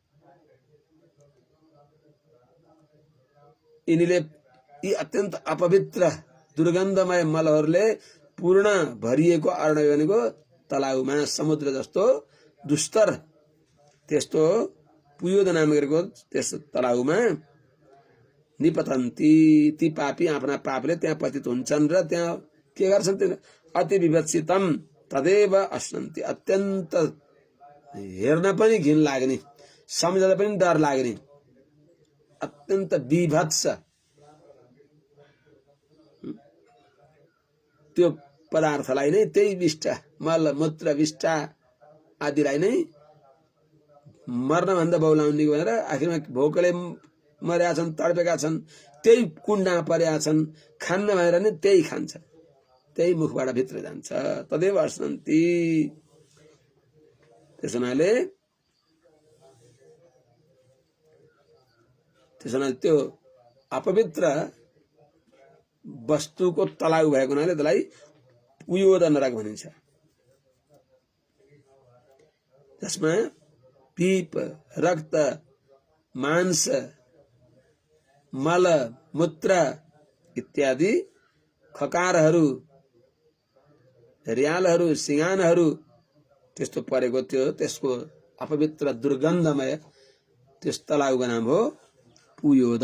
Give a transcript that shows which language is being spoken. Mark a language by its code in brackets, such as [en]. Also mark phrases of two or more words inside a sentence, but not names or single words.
[ne] यिनीले यी अत्यन्त अपवित्र दुर्गन्धमय मलहरूले पूर्ण भरिएको अर्णव भनेको तलाउमा समुद्र जस्तो दुस्तर त्यस्तो पुयोद नाम गरेको त्यस तलाउमा निपतन्ती ती पापी आफ्ना पापले त्यहाँ पतित हुन्छन् र त्यहाँ के गर्छन् त्यो अति [sa] विभत्सितम तदेव अश्नन्ति [ne] अत्यन्त हेर्न पनि घिन लाग्ने सम्झँदा पनि डर लाग्ने अत्यन्त विभत्स त्यो पदार्थलाई नै त्यही विष्टा मल मूत्र विष्टा आदिलाई नै मर्न भन्दा बौलाउने भनेर आखिरमा भोकले मरेका छन् तडपेका छन् त्यही कुण्डमा परेका छन् खान्न भनेर नै त्यही खान्छ त्यही मुखबाट भित्र जान्छ [sa] तदेव अश्नन्ति। [ne] त्यसो हुनाले त्यो अपवित्र वस्तुको तलाउ भएको हुनाले त्यसलाई पुयोद नरक भनिन्छ जसमा पीप रक्त मांस मल मूत्र इत्यादि खकारहरू रियालहरू सिंगानहरू त्यस्तो परेको थियो त्यसको अपवित्र दुर्गन्धमय त्यस तलाउको नाम हो पुयोद।